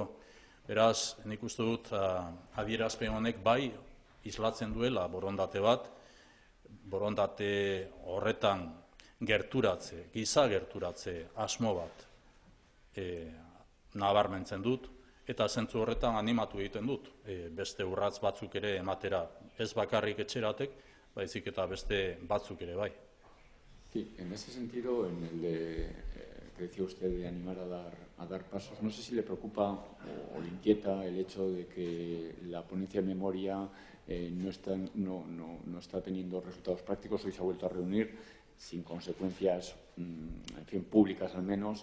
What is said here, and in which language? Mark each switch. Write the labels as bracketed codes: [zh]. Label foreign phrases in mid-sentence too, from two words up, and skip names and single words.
[eu] Beraz, nik uste dut adierazpen honek bai islatzen duela borondate bat, borondate horretan gerturatze, giza gerturatze asmo bat nabarmentzen dut, eta zentzu horretan animatu egiten dut, beste urratz batzuk ere ematera, ez bakarrik Etxeratek, baizik eta beste batzuk ere bai. [es] Sí, en ese sentido, en el que decía usted de animar a dar pasos, no sé si le preocupa o le inquieta el hecho de que la ponencia de memoria no está teniendo resultados prácticos. Hoy se ha vuelto a reunir sin consecuencias, en fin, públicas al menos.